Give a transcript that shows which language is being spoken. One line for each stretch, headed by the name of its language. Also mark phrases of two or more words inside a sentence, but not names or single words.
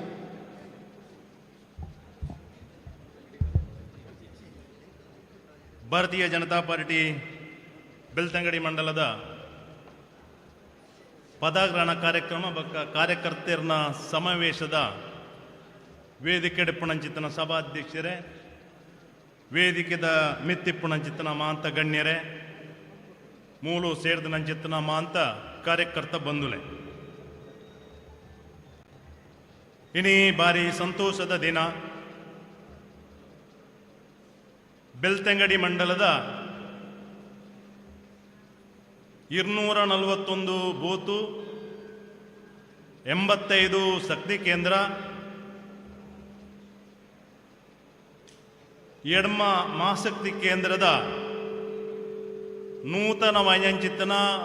Tulu: ಭಾರತೀಯ ಜನತಾ ಪಾರ್ಟಿ ಬೆಳ್ತಂಗಡಿ ಮಂಡಲದ ಪದಗ್ರಹಣ ಕಾರ್ಯಕ್ರಮ ಕಾರ್ಯಕರ್ತರ ಸಮಾವೇಶದ ವೇದಿಕೆ ಡಿಪ್ಪಣಂಚಿತ್ತನ ಸಭಾಧ್ಯಕ್ಷರೇ, ವೇದಿಕೆದ ಮಿತ್ತಿಪ್ಪಣಂಚಿತ್ತನ ಮಾಂತ ಗಣ್ಯರೇ, ಮೂಲು ಸೇರಿದನಂಚಿತ್ತನ ಮಾಂತ ಕಾರ್ಯಕರ್ತ ಬಂಧುಲೆ, ಇನಿ ಬಾರಿ ಸಂತೋಷದ ದಿನ. ಬೆಳ್ತಂಗಡಿ ಮಂಡಲದ 241 ಬೂತು, 85 ಶಕ್ತಿ ಕೇಂದ್ರ, ಎಡ್ಮ ಮಹಾಶಕ್ತಿ ಕೇಂದ್ರದ ನೂತನ ವೈಂಚಿತ್ತನ